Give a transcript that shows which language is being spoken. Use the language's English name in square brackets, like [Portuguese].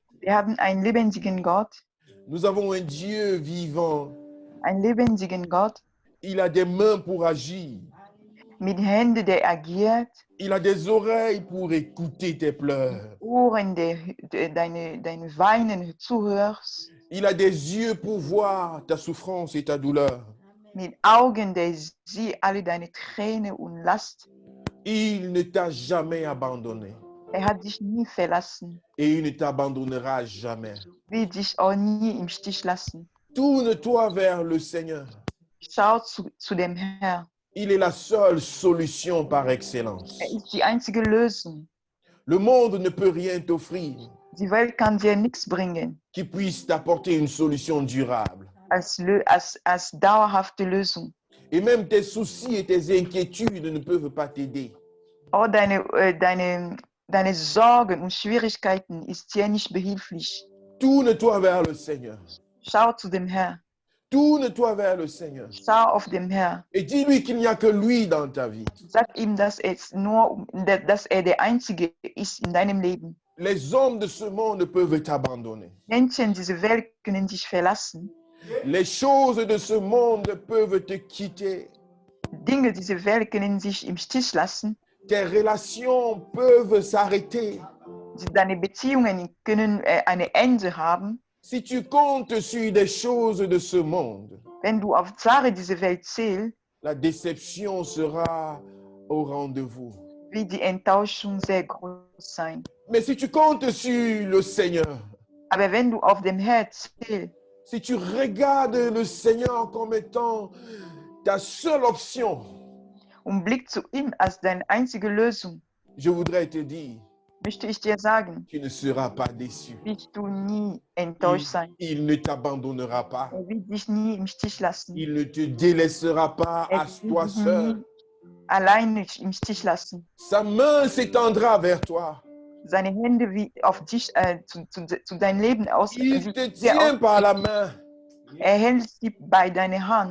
[German] Wir haben einen lebendigen Gott, [French] Nous avons un Dieu vivant. [German] einen lebendigen Gott [French] Il a des mains pour agir. [German] mit Händen, der agiert, [French] Il a des oreilles pour écouter tes pleurs. [German] Ohren, der deine Weinen zuhörst, [French] Il a des yeux pour voir ta souffrance et ta douleur. [German] mit Augen, der sieht alle deine Tränen und Last. [French] Il ne t'a jamais abandonné. [German] Hat dich nie verlassen, [French] Et il ne t'abandonnera jamais. [German] wird dich auch nie im Stich lassen. [French] Tourne-toi vers le Seigneur. [German] Schau zu dem Herrn. [French] Il est la seule solution par excellence. [German] Ist die einzige Lösung. [French] Le monde ne peut rien t'offrir [German] Die Welt kann dir nichts bringen [French] qui puisse t'apporter une solution durable. [German] als dauerhafte Lösung. [French] Et même tes soucis et tes inquiétudes ne peuvent pas t'aider. [German] Auch deine Sorgen und Schwierigkeiten ist dir nicht behilflich. [French] Tourne-toi vers le Seigneur. [German] Schau zu dem Herrn. [French] Tourne-toi vers le Seigneur. [German] Schau auf dem Herrn. [French] Et dis-lui qu'il n'y a que lui dans ta vie. [German] Sag ihm, dass er der Einzige ist in deinem Leben. [French] Les hommes de ce monde peuvent t'abandonner. [German] Menschen dieser Welt können dich verlassen. [French] Les choses de ce monde peuvent te quitter. [German] Dinge dieser Welt können sich im Stich lassen. [French] Tes relations peuvent s'arrêter. [German] Deine Beziehungen können ein Ende haben. [French] Si tu comptes sur des choses de ce monde, [German] Wenn du auf Sachen dieser Welt zählst, [French] la déception sera au rendez-vous. [German] wird die Enttäuschung sehr groß sein. [French] Mais si tu comptes sur le Seigneur, [German] Aber wenn du auf dem Herrn zählst, [French] si tu regardes le Seigneur comme étant ta seule option, [German] und blickst zu ihm als deine einzige Lösung, [French] je voudrais te dire, [German] möchte ich dir sagen, [French] tu ne seras pas déçu. [German] wirst du nie enttäuscht sein. [French] Il ne t'abandonnera pas. [German] Er wird dich nie im Stich lassen. [French] Il ne te délaissera pas à toi [German] wird dich [French] seul. [German] nie alleine im Stich lassen. [French] Sa main s'étendra vers toi. [German] Seine Hände wie auf dich zu deinem Leben aus. [French] Il te tient par la main [German] Er hält sie bei deiner Hand,